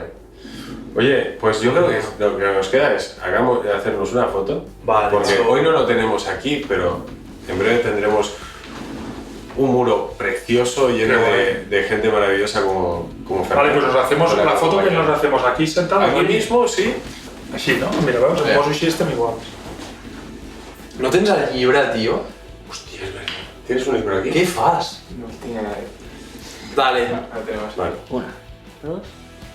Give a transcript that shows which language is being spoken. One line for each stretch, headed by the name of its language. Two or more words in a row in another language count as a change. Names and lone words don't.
Spanish: Oye, pues yo creo que lo que nos queda es hacernos una foto. Vale, Porque eso. hoy no lo tenemos aquí, pero en breve tendremos un muro precioso lleno Qué guay. de gente maravillosa como Vale, Fernando. pues nos hacemos Con la foto que compañía. nos hacemos aquí sentados. Aquí mismo, sí.
Catalan: Així, no? Mira, veus? Em poso així i estem iguals. No tens el llibre, tio?
Spanish: Hostia, es verdad. ¿Tienes un libro aquí?
Catalan: Què fas?
Spanish: No tiene... Dale. Ahora tenemos. Vale. Una, dos,